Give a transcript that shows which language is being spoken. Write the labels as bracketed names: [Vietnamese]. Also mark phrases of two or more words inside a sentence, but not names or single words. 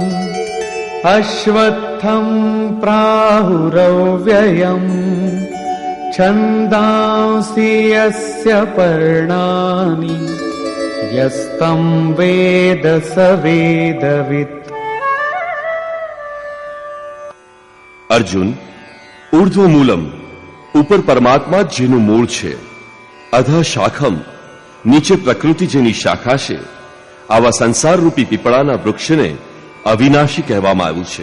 [Sanskrit] अश्वत्थं प्राहुरव्ययम् छन्दांसि यस्य पर्णानि यस्तं वेद स वेदवित्. [Gujarati] અર્જુન, ઉર્ધ્વમૂલમ ઉપર પરમાત્મા જેનું મૂળ છે, [Sanskrit] અધઃ શાખમ [Gujarati] નીચે પ્રકૃતિ જેની શાખા છે, આવા સંસાર રૂપી પીપળાના વૃક્ષને અવિનાશી કહેવામાં આવ્યું છે.